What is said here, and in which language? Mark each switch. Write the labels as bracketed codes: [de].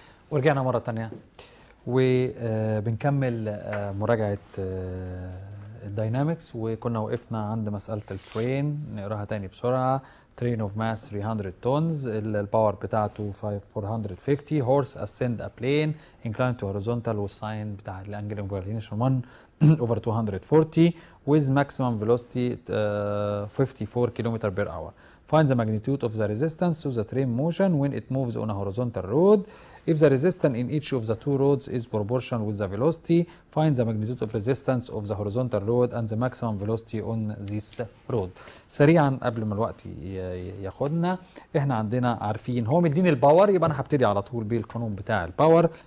[ar] ورجعنا مرة تانية وبنكمل مراجعة الداينامكس، وكنا وقفنا عند مسألة الترين. نقراها تاني بسرعة. [en] train of mass 300 tons [ar] الباور بتاعته [en] 450 horse ascend a plane inclined to horizontal [ar] والساين بتاع الانجل [en] of inclination 1/240 with maximum velocity 54 km/h. Find the magnitude of the resistance to the train motion when it moves on a horizontal road. If the resistance in each of the two roads is proportional with the velocity, find the magnitude of resistance of the horizontal road and the maximum velocity on this road. [ar] سريعا قبل ما الوقت ياخدنا، احنا عندنا عارفين هو مديني الباور، يبقى انا هبتدي على طول بالقانون بتاع الباور.